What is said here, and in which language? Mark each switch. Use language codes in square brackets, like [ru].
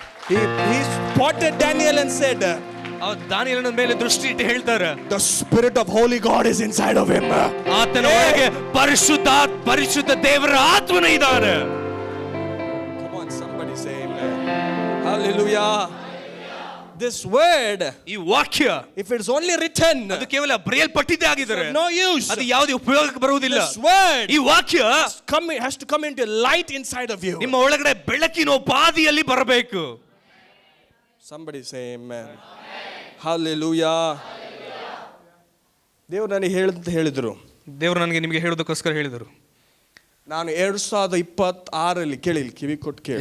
[en] He spotted Daniel and said, [kn] ದಾನಿಯೇಲನ ಮೇಲೆ ದೃಷ್ಟಿ ಇಟ್ಟು ಹೇಳ್ತಾರೆ, [en] the spirit of holy God is inside of him. [kn] ಆತನ ಒಳಗೆ ಪರಿಶುದ್ಧ ದೇವರ ಆತ್ಮನ ಇದ್ದಾರೆ. [en] Come on, somebody say amen. Hallelujah. This word, [kn] ಈ ವಾಕ್ಯ, [en] if it's only written, [kn] ಅದು ಕೇವಲ ಬರೆಯಲ್ಪಟ್ಟಿದ್ದೇ ಆಗಿದ್ದಾರೆ, [en] no use. [kn] ಅದು ಯಾವುದೇ ಉಪಯೋಗಕ್ಕೆ ಬರುವುದಿಲ್ಲ. [en] This word, [kn] ಈ ವಾಕ್ಯ [en] has to come into light inside of you. [kn] ನಿಮ್ಮ ಒಳಗಡೆ ಬೆಳಕಿನ ಉಪಾದಿಯಲ್ಲಿ ಬರಬೇಕು. [en] Somebody say amen. Hallelujah. [kn] ದೇವರು ನನಗೆ ಹೇಳಿದ್ರು, ದೇವರು ನನಗೆ ನಿಮಗೆ ಹೇಳೋದಕ್ಕೋಸ್ಕರ ಹೇಳಿದರು. ನಾನು 2026 ಕೇಳಿ, ಕಿವಿ ಕೊಟ್ಟು ಕೇಳಿ,